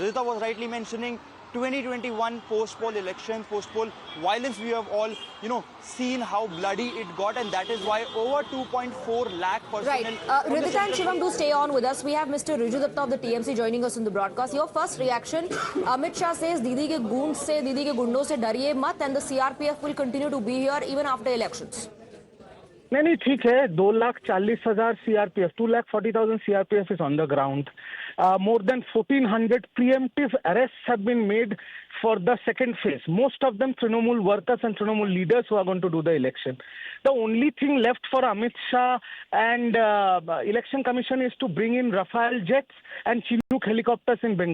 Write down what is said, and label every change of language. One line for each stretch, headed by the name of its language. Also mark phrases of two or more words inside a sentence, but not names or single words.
English: As Ridhita was rightly mentioning, 2021 post-poll elections, post-poll violence. We have all, seen how bloody it got, and that is why over 2.4 lakh personnel. Right. Ridhita and Shivam, do stay on with us. We have Mr. Riju Datta of the TMC joining us in the broadcast. Your first reaction, Amit Shah says,
Hindi: दीदी के गूंड से, दीदी के गुंडों से डरिए मत,
English: and the CRPF will continue to be here even after elections.
Hindi: नहीं ठीक है
English: 2,40,000 CRPF 2,40,000 CRPF is on the ground. More than 1,400 preemptive arrests have been made for the second phase. Most of them Trinamool workers and Trinamool leaders who are going to do the election. The only thing left for Amit Shah and Election Commission is to bring in Rafale jets and Chinook helicopters in Bengal.